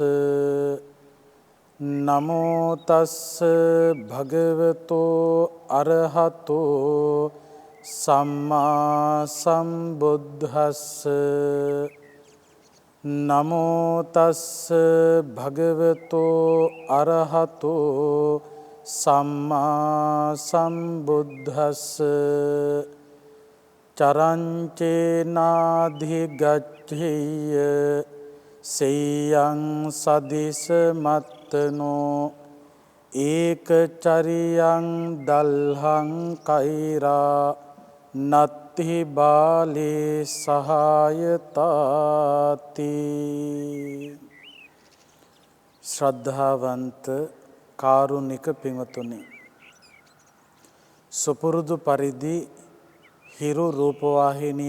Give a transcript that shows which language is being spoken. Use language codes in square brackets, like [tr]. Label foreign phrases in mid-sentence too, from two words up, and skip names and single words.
[pi] නමෝ තස්ස භගවතෝ අරහතෝ සම්මා සම්බුද්දස්ස නමෝ තස්ස භගවතෝ අරහතෝ සම්මා සම්බුද්දස්ස චරංචේනාධිගච්ඡේය සේයං සදිස මත්තනෝ ඒකචරියං දල්හං කෛරා නත්ති බාලේ සහායතාති. [si] ශ්‍රද්ධාවන්ත කාරුණික පින්වතුනි, සුපුරුදු පරිදි හිරු රූපවාහිනිය